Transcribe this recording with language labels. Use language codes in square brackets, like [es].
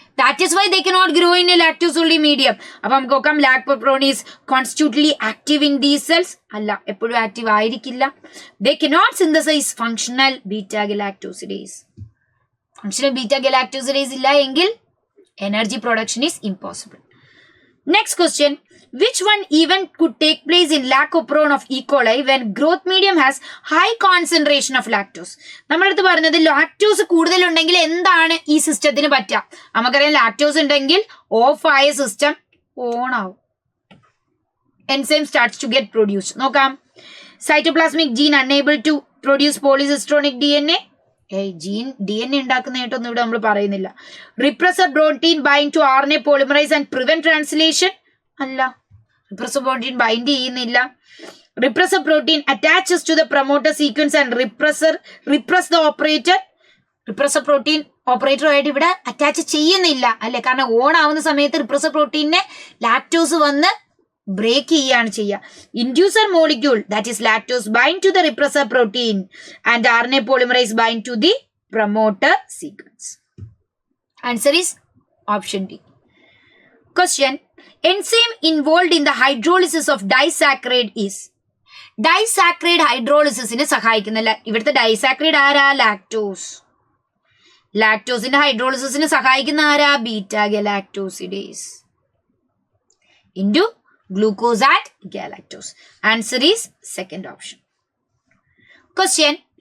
[en] That is why they cannot grow in a lactose only medium. [ml] അപ്പൊ നമുക്ക് നോക്കാം, [en] lac operon is constitutively active in these cells [ml] അല്ല, എപ്പോഴും active ആയിരിക്കില്ല. [en] They cannot synthesise functional beta galactosidase. Functional beta galactosidase [ml] ഇല്ല എങ്കിൽ [en] Energy production is impossible. Next question, which one event could take place in lactopron of E. coli when growth medium has high concentration of lactose? [ml] നമ്മളടുത്ത് പറഞ്ഞത് lactose കൂടുതലുണ്ടെങ്കിൽ എന്താണ് ഈ സിസ്റ്റത്തിന് പറ്റുക? നമുക്കറിയാം lactose ഉണ്ടെങ്കിൽ ഓഫ് ആയ സിസ്റ്റം ഓൺ ആവും. [en] Enzyme starts to get produced. [ml] നോക്കാം, [en] Cytoplasmic gene unable to produce polycistronic DNA. [ml] Gene DNA ഉണ്ടാക്കുന്നതായിട്ടൊന്നും ഇവിടെ നമ്മൾ പറയുന്നില്ല. [en] repressor protein bind to RNA polymerase and prevent translation [ml] അല്ല, റിപ്രസർ പ്രോട്ടീൻ ബൈൻഡ് ചെയ്യുന്നില്ല. [en] Repressor protein attaches to the promoter sequence and repress the operator. [ml] Repressor protein ഓപ്പറേറ്ററുമായിട്ട് ഇവിടെ attach ചെയ്യുന്നില്ല അല്ലെ? കാരണം on ആവുന്ന സമയത്ത് റിപ്രസർ പ്രോട്ടീനെ ലാക്ടോസ് വന്ന് ബ്രേക്ക് ചെയ്യുകയാണ് ചെയ്യുക. [en] Inducer molecule that is lactose bind to the repressor protein and RNA polymerase bind to the promoter sequence. Answer is option D. Question. Enzyme involved in the hydrolysis of disaccharide is. [ml] Disaccharide hydrolysisനെ സഹായിക്കുന്നില്ല. ഇവിടുത്തെ disaccharide ആരാ? Lactose. ലാക്ടോസിന്റെ ഹൈഡ്രോളിസിന് സഹായിക്കുന്ന ആരാ? Beta ഗലാക്ടോസിഡേസ് [en] Into glucose at galactose. Answer is second option. Question.